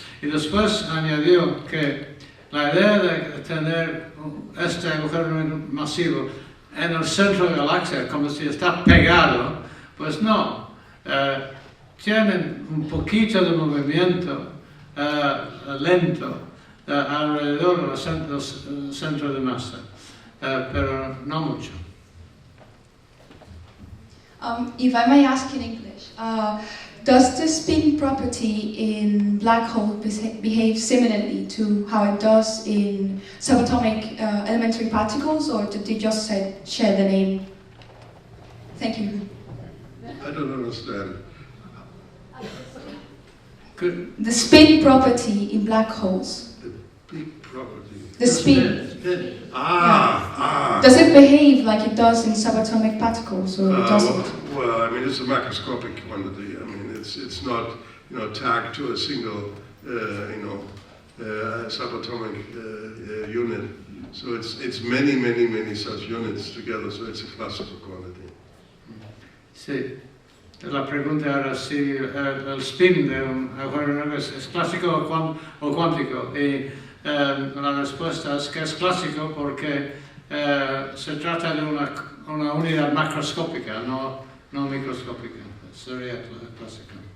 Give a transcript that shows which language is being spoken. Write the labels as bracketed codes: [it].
[es] Y después añadió que la idea de tener este agujero negro masivo en el centro de la galaxia, como si está pegado, pues no. Tienen un poquito de movimiento lento alrededor del centro de masa, pero no mucho. [en] If I may ask in English, does the spin property in black holes behave similarly to how it does in subatomic elementary particles, or did they just share the name? Thank you. I don't understand. The spin property in black holes. The big property. The spin. Does it behave like it does in subatomic particles, or it doesn't? Well, I mean, it's a macroscopic quantity. I mean, it's not tagged to a single subatomic unit. So it's many such units together. So it's a classical quantity. [es] Sí. La pregunta era si el spin de un agujero negro es clásico o cuántico, y la respuesta es que es clásico porque se trata de una unidad macroscópica, no microscópica. Sería clásico.